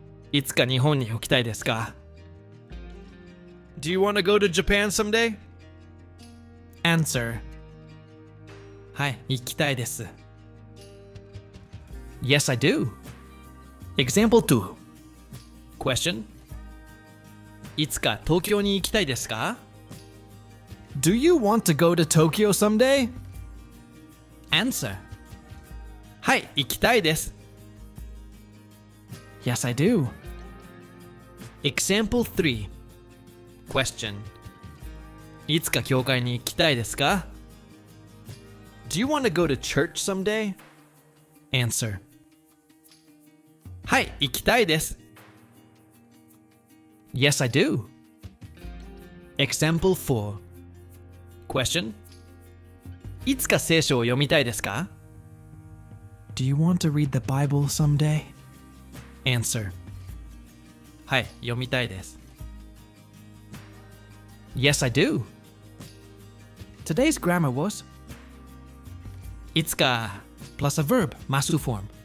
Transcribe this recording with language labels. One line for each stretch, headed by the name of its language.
Japanese: いつか日本に行きたいですか?
English: Do you want to go to Japan someday?
Japanese: Answer. はい、行きたいです.
English: Yes, I do. Example 2. Question.
Japanese: いつか東京に行きたいですか?
English: Do you want to go to Tokyo someday?
Japanese: Answer. はい、行きたいです.
English: Yes, I do. Example 3. Question.
Japanese: いつか教会に行きたいですか?
English: Do you want to go to church someday?
Japanese: Answer. はい、行きたいです.
English: Yes, I do. Example 4. Question.
Japanese: いつか聖書を読みたいですか?
English: Do you want to read the Bible someday?
Japanese: Answer. はい、読みたいです.
English: Yes, I do. Today's grammar was いつか plus a verb, masu-form.